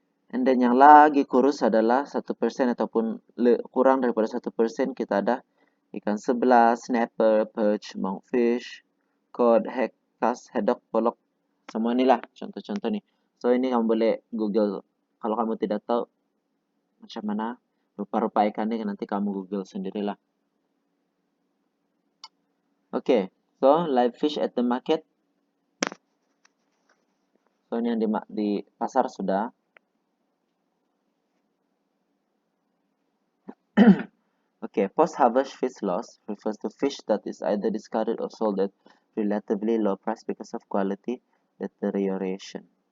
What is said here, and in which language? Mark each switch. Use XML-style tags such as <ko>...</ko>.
<en>And then</en> <ms>yang lagi kurus adalah 1% ataupun kurang daripada 1%, kita ada ikan sebelah, snapper, perch, monkfish, cod, heckas, haddock, pollock. Semua inilah contoh-contoh nih. So ini kamu boleh Google. Kalau kamu tidak tahu macam mana rupa-rupa ikannya, nanti kamu Google sendirilah.</ms> <en>Oke, so live fish at the market.</en> <ms>So ini yang di pasar sudah.</ms> <en>Okay, post-harvest fish loss refers to fish that is either discarded or sold at relatively low price because of quality deterioration.</en>